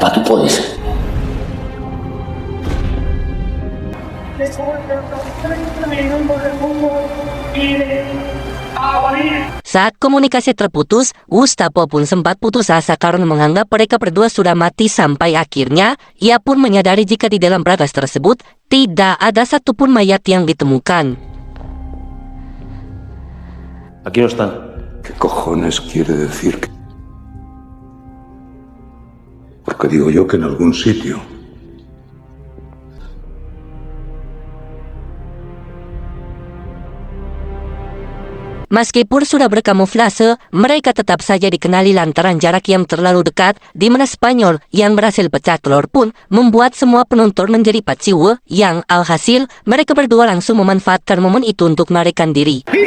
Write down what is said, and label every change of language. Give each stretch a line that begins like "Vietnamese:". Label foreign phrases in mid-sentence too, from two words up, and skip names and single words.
Spanish: puede ser.
Indonesian: Saat komunikasi terputus, Gustavo pun sempat putus asa karena menganggap mereka berdua sudah mati sampai akhirnya ia pun menyadari jika di dalam berkas tersebut tidak ada satupun mayat yang ditemukan.
Spanish: Aquí no están. ¿Qué cojones quiere decir? Porque digo yo que en algún sitio.
Indonesian: Meskipun sudah berkamuflase, mereka tetap saja dikenali lantaran jarak yang terlalu dekat, di mana Spanyol yang berhasil pecah telur pun membuat semua penonton menjadi paciwe, yang alhasil mereka berdua langsung memanfaatkan momen itu untuk melarikan diri.